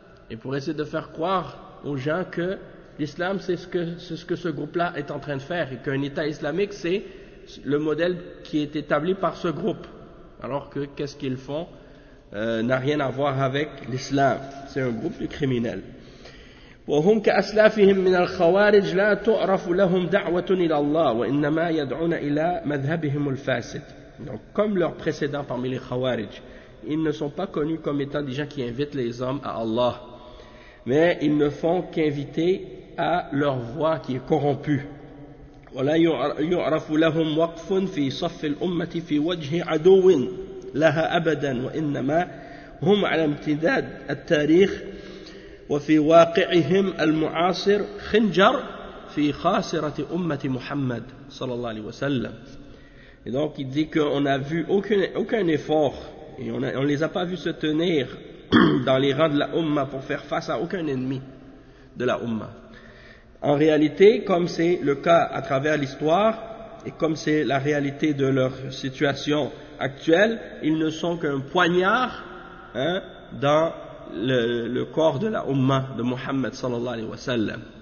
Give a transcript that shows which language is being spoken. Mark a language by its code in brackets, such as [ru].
[fr] Et pour essayer de faire croire aux gens que l'islam, c'est ce que ce groupe-là est en train de faire. Et qu'un État islamique, c'est le modèle qui est établi par ce groupe. Alors que qu'est-ce qu'ils font n'a rien à voir avec l'islam. C'est un groupe de criminels. [ar] وهم كأسلافهم من الخوارج لا تعرف لهم دعوة إلى الله وإنما يدعون إلى مذهبهم الفاسد. [fr] Donc, comme leurs précédents parmi les Khawarij, ils ne sont pas connus comme étant des gens qui invitent les hommes à Allah, mais ils ne font qu'inviter à leur voie qui est corrompue. [ar] ولا يعرف لهم وقف في صف الأمة في وجه عدو لها أبدا وإنما هم على امتداد التاريخ وفي واقعهم المعاصر خنجر في خاسرة أمة محمد صلى الله عليه وسلم. [fr] Et donc il dit qu'on n'a vu aucun effort et on ne les a pas vus se tenir dans les rangs de la Ummah pour faire face à aucun ennemi de la Ummah. En réalité, comme c'est le cas à travers l'histoire et comme c'est la réalité de leur situation actuelle, ils ne sont qu'un poignard dans le corps de la Umma de Muhammad sallallahu alayhi wa sallam.